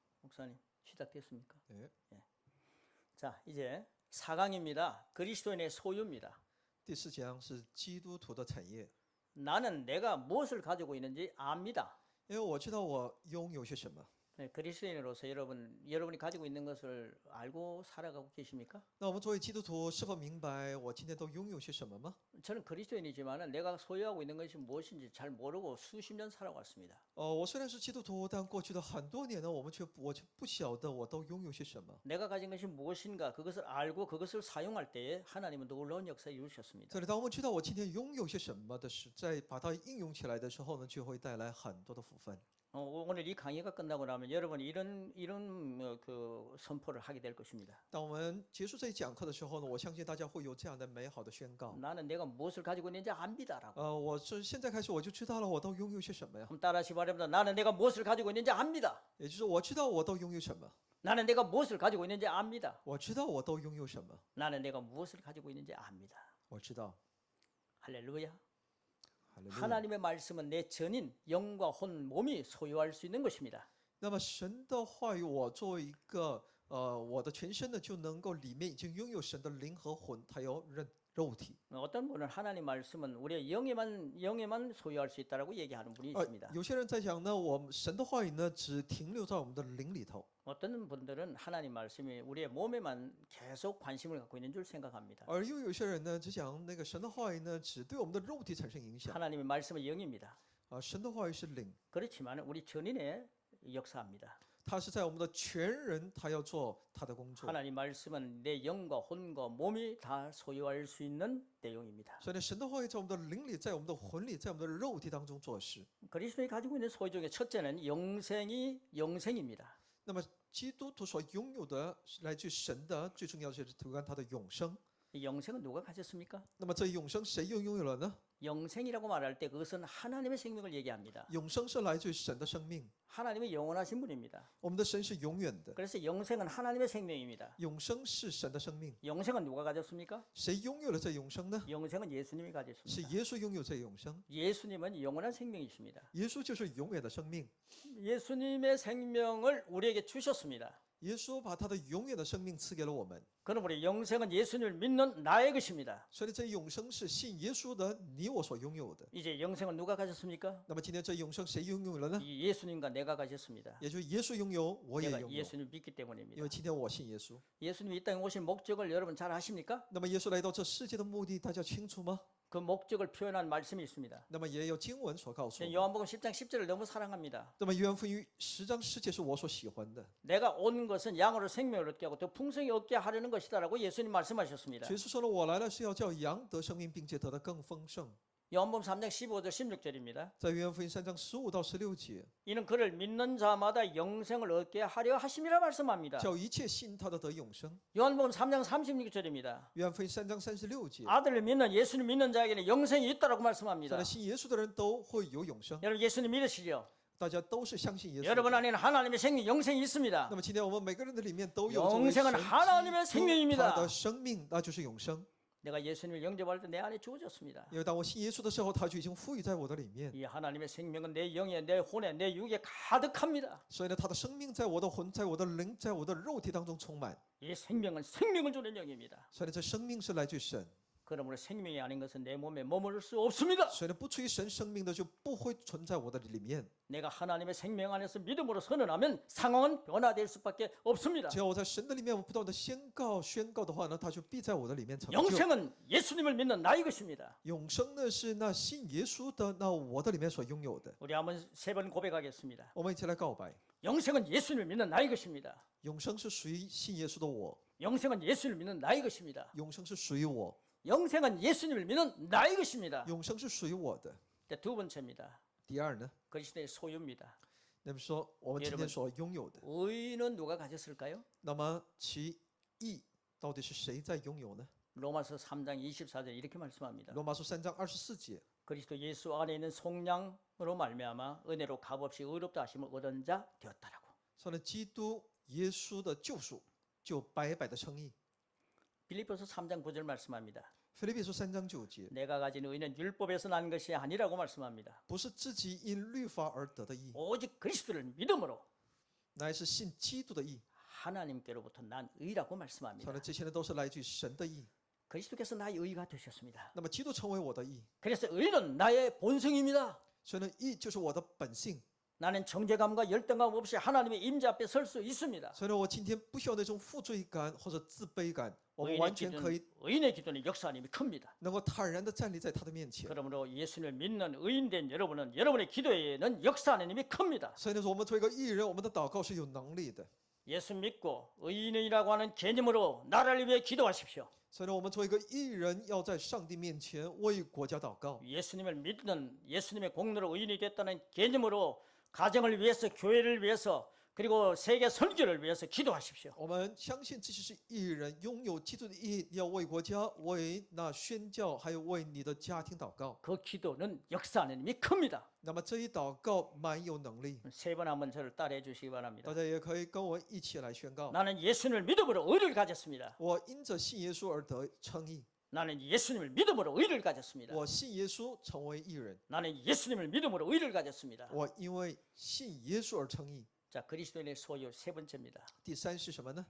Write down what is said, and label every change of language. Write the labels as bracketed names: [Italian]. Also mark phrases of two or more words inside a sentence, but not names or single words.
[Korean] 목사님 시작됐습니까? 네. 예. 자, 이제 4강입니다. 그리스도인의 소유입니다. [Chinese] 第四讲是基督徒的产业， [Korean] 나는 내가 무엇을 가지고 있는지 압니다. [Chinese] 因为我知道我拥有些什么。 [Korean] 네, 그리스도인으로서 여러분이 가지고 있는 것을 알고 살아가고 계십니까? [Chinese] 那我们作为基督徒，是否明白我今天都拥有些什么吗？ [Korean] 저는 그리스도인이지만 내가 소유하고 있는 것이 무엇인지 잘 모르고 수십 년 살아왔습니다. [Chinese] 我虽然是基督徒，但过去的很多年呢，我却不晓得我都拥有些什么。 [Korean] 내가 가진 것이 무엇인가 그것을 알고 그것을 사용할 때에 하나님은 놀라운 역사를 이루셨습니다. [Chinese] 这里，当我们知道我今天拥有些什么的时，在把它应用起来的时候呢，就会带来很多的福分。 [Korean] 오늘 이 강의가 끝나고 나면 여러분이 이런 그 선포를 하게 될 것입니다. [Chinese] 当我们结束这一讲课的时候呢，我相信大家会有这样的美好的宣告。 [Korean] 나는 내가 무엇을 가지고 있는지 압니다라고. [Chinese] 我是现在开始我就知道了，我都拥有些什么呀？ [Korean] 그럼 따라하시 바랍니다. 나는 내가 무엇을 가지고 있는지 압니다. [Chinese] 也就是我知道我都拥有什么， [Korean] 나는 내가 무엇을 가지고 있는지 압니다. [Chinese] 我知道我都拥有什么， [Korean] 나는 내가 무엇을 가지고 있는지 압니다. [Chinese] 我知道。 [Korean] 할렐루야. [Chinese] 哈利路亚 [Korean] 하나님의 말씀은 내 전인 영과 혼 몸이 소유할 수 있는 것입니다. [Chinese] 那么神的话语，我作为一个我的全身呢，就能够里面已经拥有神的灵和魂，还有肉体。 [Korean] 어떤 분은 하나님 말씀은 우리의 영에만 소유할 수 있다라고 얘기하는 분이 있습니다. [Chinese] 有些人在讲呢，我们神的话语呢，只停留在我们的灵里头。 [Korean] 어떤 분들은 하나님 말씀이 우리의 몸에만 계속 관심을 갖고 있는 줄 생각합니다. [Chinese] 而又有些人呢，只讲那个神的话语呢，只对我们的肉体产生影响。 [Korean] 하나님의 말씀은 영입니다. [Chinese] 神的话语是灵， [Korean] 그렇지만 우리 전인에 역사합니다. [Chinese] 他是在我们的全人，他要做他的工作。 [Korean] 하나님 말씀은 내 영과 혼과 몸이 다 소유할 수 있는 내용입니다. [Chinese] 所以呢，神的话语在我们的灵里，在我们的魂里，在我们的肉体当中做事。 [Korean] 그리스도인이 가지고 있는 소유 중에 첫째는 영생입니다. [Chinese] 那么基督徒所拥有的来自神的最重要的就是有关他的永生。 [Korean] 이 영생은 누가 가졌습니까? [Chinese] 那么这永生谁又拥有了呢？ [Korean] 영생이라고 말할 때 그것은 하나님의 생명을 얘기합니다. [Chinese] 永生是来自于神的生命， [Korean] 하나님의 영원하신 분입니다. [Chinese] 我们的神是永远的， [Korean] 그래서 영생은 하나님의 생명입니다. [Chinese] 永生是神的生命。 [Korean] 영생은 누가 가졌습니까? [Chinese] 谁拥有了这永生呢？ [Korean] 영생은 예수님이 [Chinese] 是 [Korean] 가졌습니다. [Chinese] 耶稣拥有这永生， [Korean] 예수님은 영원한 생명이십니다. [Chinese] 耶稣就是永远的生命。 [Korean] 예수님의 생명을 우리에게 주셨습니다. [Chinese] 耶稣把他的永远的生命赐给了我们， [Korean] 그럼 우리 영생은 예수님을 믿는 나의 것입니다. [Chinese] 所以这永生是信耶稣的你我所拥有的。 [Korean] 이제 영생은 누가 가졌습니까? [Chinese] 那么今天这永生谁拥有了呢？ [Korean] 이 예수님과 내가 가졌습니다. [Chinese] 也就是耶稣拥有，我也 [Korean] 내가 [Chinese] 拥有， [Korean] 예수님을 믿기 [Chinese] 因 [Korean] 때문입니다. [Chinese] 为今天我信耶稣。 [Korean] 예수님이 이 땅에 오신 목적을 여러분 잘 아십니까? [Chinese] 那么耶稣来到这世界的目的，大家清楚吗？ [Korean] 그 목적을 표현한 말씀이 있습니다. [Chinese] 那么也有经文所告诉我们。 [Korean] 요한복음 10장 10절을 너무 사랑합니다. [Chinese] 那么约翰福音10章10节是我所喜欢的。 [Korean] 내가 온 것은 양으로 생명을 얻게 하고 더 풍성히 얻게 하려는 것이다라고 예수님 말씀하셨습니다. [Chinese] 耶稣说了，我来了是要叫羊得生命，并且得的更丰盛。 [Korean] 요한복음 3장 15절 16절입니다. [Chinese] 在约翰福音3章15到16节， [Korean] 이는 그를 믿는 자마다 영생을 얻게 하려 하심이라 말씀합니다. [Chinese] 叫一切信他的得永生。 [Korean] 요한복음 3장 36절입니다. [Chinese] 约翰福音3章36节， [Korean] 아들을 믿는 예수를 믿는 자에게는 영생이 있다라고 [Chinese] 在 [Korean] 말씀합니다. [Chinese] 那信耶稣的人都会有永生。 [Korean] 여러분 예수님 믿으시죠? [Chinese] 大家都是相信耶稣的。 [Korean] 여러분 안에는 하나님의 생명 영생이 있습니다. [Chinese] 那么今天我们每个人的里面都有作为 [Korean] 영생은 [Chinese] 神 [Korean] 하나님의 [Chinese] 基督 [Korean] 생명입니다. [Chinese] 他的生命，那就是永生。 [Korean] 내가 예수님을 영접할 때 내 안에 주어졌습니다. [Chinese] 因为当我信耶稣的时候，他就已经赋予在我的里面。 [Korean] 이 하나님의 생명은 내 영에 내 혼에 내 육에 가득합니다. [Chinese] 所以呢，他的生命在我的魂、在我的灵、在我的肉体当中充满。 [Korean] 이 생명은 생명을 주는 영입니다. [Chinese] 所以呢，这生命是来自于神。 [Korean] 그러므로 생명이 아닌 것은 내 몸에 머무를 수 없습니다. [Chinese] 所以呢，不出于神生命的就不会存在我的里面。 [Korean] 내가 하나님의 생명 안에서 믿음으로 선언하면 상황은 변화될 수밖에 없습니다. [Chinese] 只要我在神的里面，我不断的宣告的话呢，他就必在我的里面成就。 [Korean] 영생은 예수님을 믿는 나의 것입니다. [Chinese] 永生呢是那信耶稣的，那我的里面所拥有的。 [Korean] 우리 한번 세 번 고백하겠습니다. [Chinese] 我们一起来告白： [Korean] 영생은 예수님을 믿는 나의 것입니다. [Chinese] 永生是属于信耶稣的我， [Korean] 영생은 예수님을 믿는 나의 것입니다. [Chinese] 永生是属于我， [Korean] 영생은 예수님을 믿는 나의 것입니다. [Chinese] 永生是属于我的。 [Korean] 두 번째입니다. [Chinese] 第二呢， [Korean] 그리스도의 소유입니다. [Chinese] 那么说我们今天所拥有的， [Korean] 의는 누가 가졌을까요? [Chinese] 那么其义到底是谁在拥有呢？ [Korean] 로마서 3장 24절 이렇게 말씀합니다. [Chinese] 罗马书3章24节， [Korean] 그리스도 예수 안에 있는 속량으로 말미암아 은혜로 값없이 의롭다 하심을 얻은 자 되었다라고. [Chinese] 说呢，基督耶稣的救赎就白白的称义。 [Korean] 빌립보서 3장 9절 말씀합니다. [Chinese] 腓立比书3章9节， [Korean] 내가 가진 의는 율법에서 난 것이 아니라고 말씀합니다. [Chinese] 不是自己因律法而得的义， [Korean] 오직 그리스도를 믿음으로 [Chinese] 乃是信基督的义。 [Korean] 하나님께로부터 난 의라고 말씀합니다. [Chinese] 他的这些呢都是来自于神的义。 [Korean] 그리스도께서 나의 의가 되셨습니다. [Chinese] 那么基督成为我的义， [Korean] 그래서 의는 나의 본성입니다. [Chinese] 所以呢义就是我的本性。 [Korean] 나는 정죄감과 열등감 없이 하나님의 임재 앞에 설 수 있습니다. [Chinese] 所以呢，我今天不需要那种负罪感或者自卑感，我们 [Korean] 의인의 [Chinese] 完全可以 [Korean] 의인의 기도는 역사님이 큽니다. [Chinese] 能够坦然的站立在他的面前。 [Korean] 그러므로 예수님을 믿는 의인된 여러분은 여러분의 기도에는 역사 하나님이 큽니다. [Chinese] 所以呢，我们作为一个义人，我们的祷告是有能力的。 [Korean] 예수 믿고 의인이라고 하는 개념으로 나라를 위해 기도하십시오. [Chinese] 所以呢，我们作为一个义人，要在上帝面前为国家祷告。 [Korean] 예수님을 믿는 예수님의 공로로 의인이 됐다는 개념으로 가정을 위해서 교회를 위해서 그리고 세계 선교를 위해서 기도하십시오. [Chinese] 我们相信自己是义人，拥有基督的义，要为国家、为那宣教，还有为你的家庭祷告。 [Korean] 그 기도는 역사 하나님이 큽니다. [Chinese] 那么这一祷告蛮有能力， [Korean] 세 번 한번 저를 따라해 주시기 바랍니다. [Chinese] 大家也可以跟我一起来宣告。 [Korean] 나는 예수님을 믿음으로 의를 가졌습니다. [Chinese] 我因着信耶稣而得称义， [Korean] 나는 예수님을 믿음으로 의를 가졌습니다. [Chinese] 我信耶稣成为义人， [Korean] 나는 예수님을 믿음으로 의를 가졌습니다. [Chinese] 我因为信耶稣而称义。 [Korean] 자, 그리스도인의 소유 세 번째입니다. [Chinese] 第三是什么呢？